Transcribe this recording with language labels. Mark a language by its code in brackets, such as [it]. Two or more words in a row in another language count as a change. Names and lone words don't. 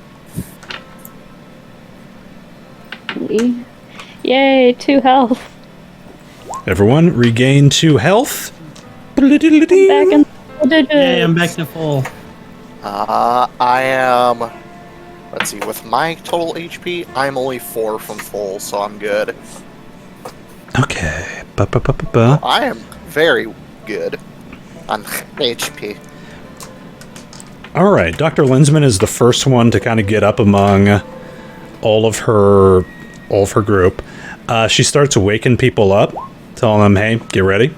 [en] Yay, 2 health. Everyone regain 2 health. Back in the digits. Yeah, I'm back to full. I am. Let's see. With my total HP, I'm only 4 from full, so I'm good. Okay. Ba-ba-ba-ba-ba. I am very good on HP. All right. Dr. Linsman is the first one to kind of get up among all of her group. She starts waking people up, telling them, "Hey, get ready."